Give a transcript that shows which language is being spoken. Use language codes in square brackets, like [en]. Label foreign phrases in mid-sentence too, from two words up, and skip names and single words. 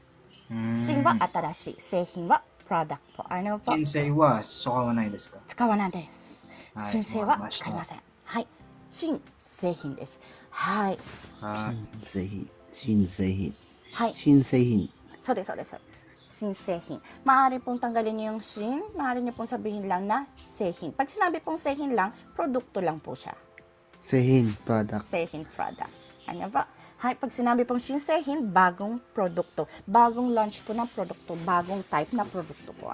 [ja] 新は新しい、製品はプロダクト。申請は使わないですか？使わないです。はい申請は使いません。はい。新製品です。はい。はい。新製品。はい。新製品。そうです、そうです、そうです。新製品. [tl] Maaari pong tanggalin niyo yung shin, maaari niyo pong sabihin lang na sehin. Pag sinabi pong sehin lang, produkto lang po siya. [ja] 製品、product. [tl] Sehin product. Ano ba? Hay, pag sinabi pong [ja] 新製品, [tl] bagong produkto. Bagong launch po ng produkto. Bagong type na produkto po.